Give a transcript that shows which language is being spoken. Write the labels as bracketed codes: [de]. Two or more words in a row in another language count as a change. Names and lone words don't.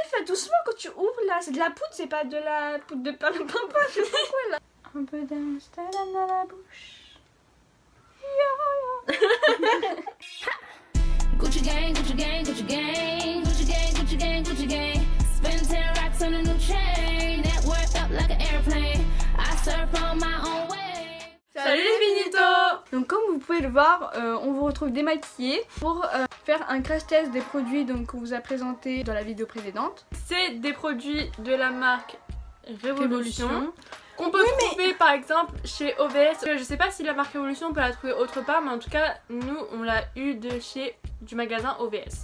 [fr] doucement quand tu ouvres là, c'est de la poudre, c'est pas de la poudre de perlimpinpin, je sais pas quoi là. Un peu d'Amsterdam dans la bouche. [en] Gucci gang, Gucci gang, Gucci gang, Gucci gang, Gucci gang, Gucci gang. Spend 10 racks on a new chain. Network up like an airplane. I surf on my own way. [fr] Salut les finitos. Donc comme vous pouvez le voir, on vous retrouve démaquillés pour faire un crash test des produits qu'on vous a présentés dans la vidéo précédente. C'est des produits de la marque Révolution. Qu'on peut trouver par exemple chez OVS. Je sais pas si la marque Révolution on peut la trouver autre part, mais en tout cas nous on l'a eu de chez du magasin OVS.